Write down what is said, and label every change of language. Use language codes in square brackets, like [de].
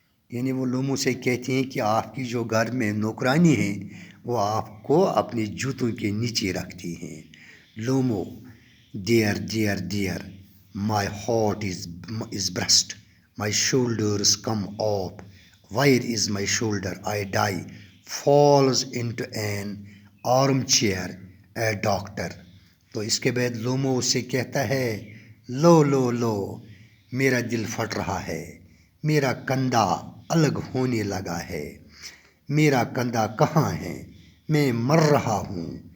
[ur] یعنی وہ لومو سے کہتے ہیں کہ آپ کی جو گھر میں نوکرانی ہیں وہ آپ کو اپنے جوتوں کے نیچے رکھتی ہیں. [en] لومو dear my heart is burst, my shoulders come up, where is my shoulder, I die, falls into an armchair, a doctor. [ur] تو اس کے بعد لومو اس سے کہتا ہے لو میرا دل پھٹ رہا ہے، میرا کندھا الگ ہونے لگا ہے، میرا کندھا کہاں ہے، میں مر رہا ہوں.